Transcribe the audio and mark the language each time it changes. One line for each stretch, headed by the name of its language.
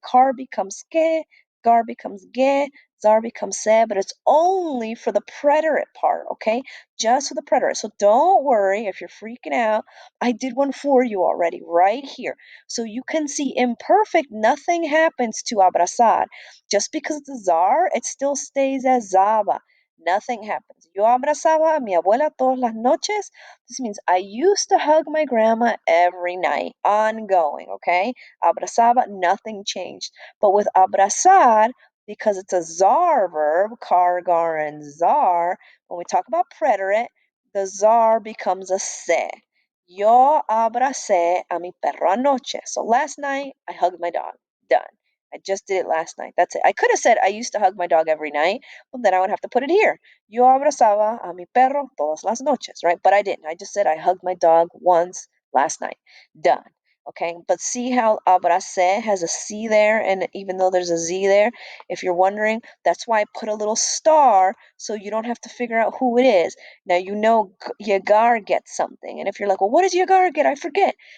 English: Car becomes que, gar becomes ge, zar becomes se, but it's only for the preterite part, okay? Just for the preterite. So don't worry if you're freaking out. I did one for you already right here. So you can see imperfect, nothing happens to abrazar. Just because it's a zar, it still stays as zaba. Nothing happens.
Spanish: Yo abrazaba a mi abuela todas las noches.
English: This means I used to hug my grandma every night, ongoing, okay? Abrazaba, nothing changed. But with abrazar, because it's a zar verb, cargar and zar, when we talk about preterite, the zar becomes a se.
Spanish: Yo abracé a mi perro anoche.
English: So last night, I hugged my dog. Done. I just did it last night. That's it. I could have said I used to hug my dog every night, but then I would have to put it here.
Spanish: Yo abrazaba a mi perro todas las noches,
English: right? But I didn't. I just said I hugged my dog once last night. Done. Okay, but see how abracé has a C there, and even though there's a Z there, if you're wondering, that's why I put a little star so you don't have to figure out who it is. Now you know Yagar gets something, and if you're like, well, what does Yagar get? I forget.